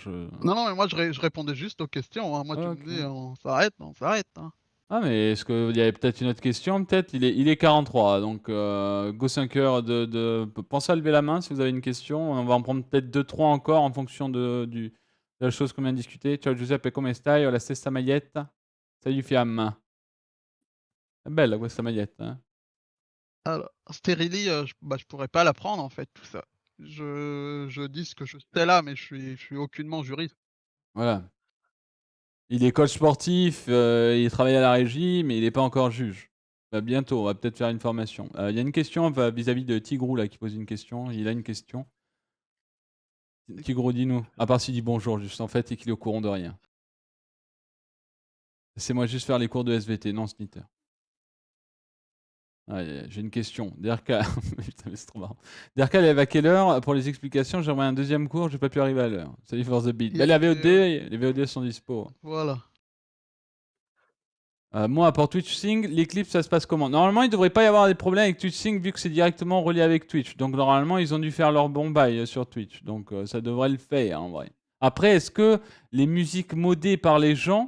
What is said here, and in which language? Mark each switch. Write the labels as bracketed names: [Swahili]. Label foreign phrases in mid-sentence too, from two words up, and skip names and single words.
[French] non, non, mais moi je répondais juste aux questions, hein. Moi tu me Ok. dis on s'arrête, hein. Ah, mais est-ce qu'il y avait peut-être une autre question? Peut-être. Il est 43. Donc, go 5 heures Pensez à lever la main si vous avez une question. On va en prendre peut-être deux trois encore en fonction de la chose qu'on vient de discuter. [Italian] Ciao Giuseppe, come stai? Ho la stessa maglietta. Salut Fiamma. È bella questa maglietta, [French] hein? Alors, Sterili, je pourrais pas l'apprendre en fait, tout ça. Je dis ce que je sais là, mais je suis aucunement juriste. Voilà. Il est coach sportif, il travaille à la régie, mais il n'est pas encore juge. Bah, bientôt, on va peut-être faire une formation. Il y a une question vis-à-vis de Tigrou là, qui pose une question. Il a une question. Tigrou, dis-nous. À part s'il dit bonjour, juste en fait, et qu'il est au courant de rien. Laissez-moi juste faire les cours de SVT, non Snitter. J'ai une question. DRK, putain, mais c'est trop marrant. DRK, elle lève à quelle heure pour les explications? J'aimerais un deuxième cours, j'ai pas pu arriver à l'heure. Salut [English] for the beat. [French] Il y Bah, a la une VOD, les VOD sont dispo. Voilà. Moi, pour Twitch Sync, les clips, ça se passe comment? Normalement, il devrait pas y avoir des problèmes avec Twitch Sync vu que c'est directement relié avec Twitch. Donc, normalement, ils ont dû faire leur bon bail sur Twitch. Donc, ça devrait le faire en vrai. Après, est-ce que les musiques modées par les gens.